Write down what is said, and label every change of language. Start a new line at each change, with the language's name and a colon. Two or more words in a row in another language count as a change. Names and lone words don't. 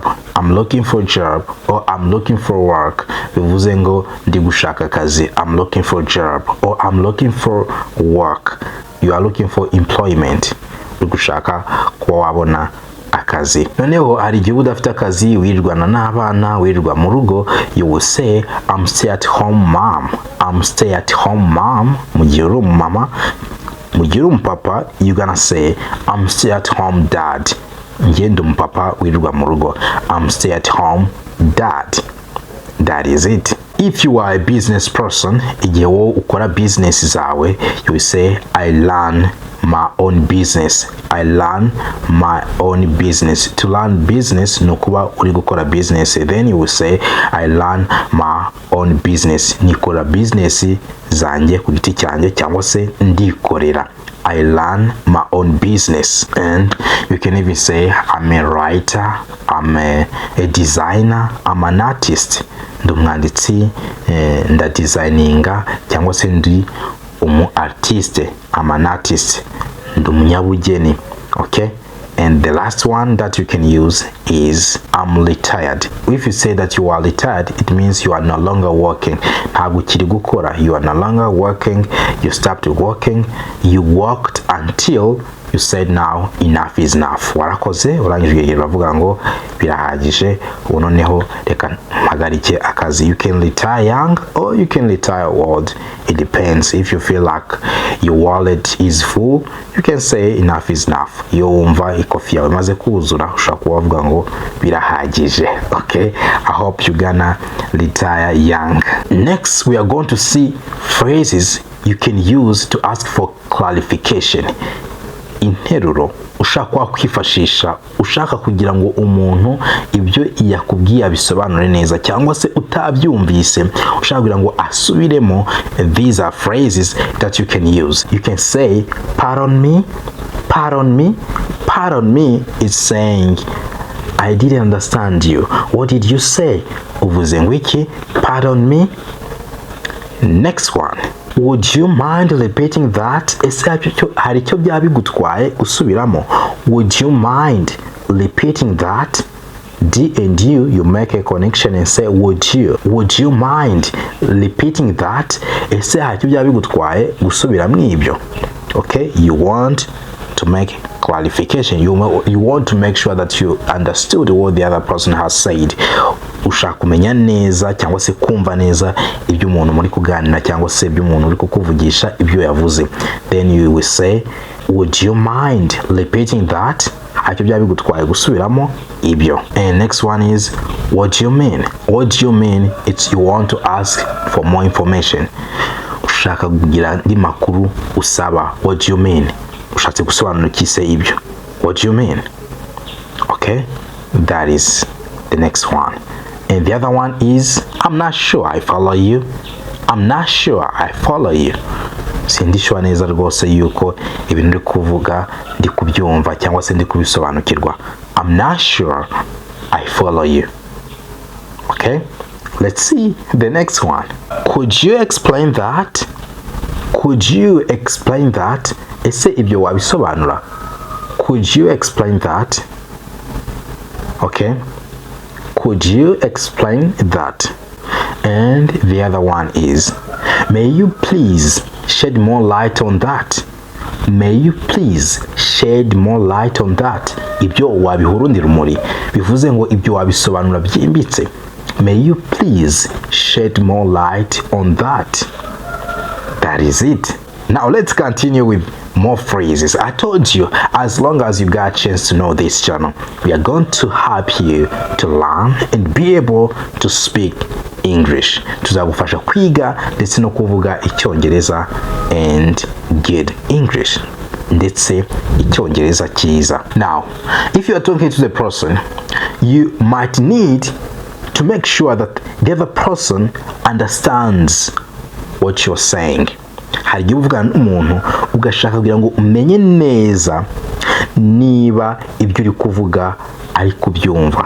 English: I'm looking for a job, or I'm looking for work.
Kinyarwanda: Bivuze ngo ndi gushaka akazi.
English: I'm looking for a job, or I'm looking for work. You are looking for employment.
Kinyarwanda: Uri gushaka kuba wabona akazi. Noneho hari igihe udafite akazi wirirwana n'abana, wirirwa mu rugo,
English: you will say I'm stay at home mom. I'm stay at home mom.
Kinyarwanda: Mu gihe uri umumama, mu gihe uri umupapa,
English: you gonna say I'm stay at home dad.
Kinyarwanda: Ngendo mpapa wirirwa mu rugo.
English: I'm stay at home dad. That is it. If you are a business person,
Kinyarwanda: igihe wo ukora business zawe,
English: you will say I learn my own business. I learn my own business. To learn business
Kinyarwanda: no kuba uri gukora
English: business. Then you will say I learn my own business.
Kinyarwanda: Nikora business zanjye ku giti cyanjye cyangwa se ndikorera.
English: I learn my own business. And you can even say I'm a writer, I'm a designer, I'm an artist.
Kinyarwanda: Ndumwanditsi, ndadesigninga cyangwa se ndi artiste.
English: I'm an artist. Ndumunyabugeni. Okay? And the last one that you can use is I'm retired. If you say that you are retired, it means you are no longer working.
Kinyarwanda: Ntabwo ukiri gukora.
English: You are no longer working. You stopped working. You worked until you said now enough is enough.
Kinyarwanda: Warakoze urangije uravuga ngo birahagije, noneho reka mpagarike akazi.
English: You can retire young or you can retire old. It depends. If you feel like your wallet is full, you can say enough is enough.
Kinyarwanda: Iyo wumva ikofi yawe imaze kuzura ushaka kuvuga ngo birahagije.
English: Okay, I hope you gonna retire young. Next we are going to see phrases you can use to ask for clarification.
Kinyarwanda: Interuro ushaka kwifashisha ushaka kugira ngo umuntu ibyo yakubwiye abisobanure neza cyangwa se utabyumvise ushaka kugira ngo asubiremo.
English: These are phrases that you can use. You can say pardon me. Pardon me. Pardon me is saying I didn't understand you. What did you say?
Kinyarwanda: Uvuze ngo iki?
English: Pardon me. Next one. Would you mind repeating that?
Kinyarwanda: Hari icyo byaba bigutwaye usubiramo.
English: Would you mind repeating that? D and you make a connection and say would you mind repeating that?
Kinyarwanda: Ese hacyo byaba bigutwaye gusubira mwibyo.
English: Okay, you want to make clarification, you want to make sure that you understood what the other person has said.
Kinyarwanda: Ushaka kumenya neza cyangwa se kumva neza ibyo umuntu muri kuganira cyangwa se ibyo umuntu uri kukuvugisha ibyo yavuze.
English: Then you will say would you mind repeating that?
Kinyarwanda: Hacyo byaba bigutwaye gusubiramo ibyo.
English: And next one is what do you mean? What do you mean? It's you want to ask for more information.
Kinyarwanda: Ushaka kugira andi makuru usaba.
English: What do you mean?
Kinyarwanda: Ushatse gusobanura kise ibyo.
English: What do you mean? Okay, that is the next one. And the other one is I'm not sure I follow you. I'm not sure I follow you.
Kinyarwanda: Sindishwa neza rwose yuko ibintu ndi kuvuga ndi kubyumva cyangwa se ndi kubisobanukirwa.
English: I'm not sure I follow you. Okay, let's see the next one. Could you explain that? Could you explain that?
Kinyarwanda: Ese ibyo wabisobanura?
English: Could you explain that? Okay, could you explain that? And the other one is may you please shed more light on that? May you please shed more light on that?
Kinyarwanda: Ibyo wabihurundira umuri, bivuze ngo ibyo wabisobanura byimbitse.
English: May you please shed more light on that? That is it. Now let's continue with more phrases. I told you, as long as you got a chance to know this channel, we are going to help you to learn and be able to speak English.
Kinyarwanda: Tuzagufasha kwiga ndetse no kuvuga icyongereza
English: and get English.
Kinyarwanda: Ndetse icyongereza cyiza.
English: Now, if you are talking to the person, you might need to make sure that the other person understands what you're saying.
Kinyarwanda: Hari igihe uvugana n'umuntu ugashaka kugira ngo umenye neza niba ibyo uri kuvuga ari kubyumva.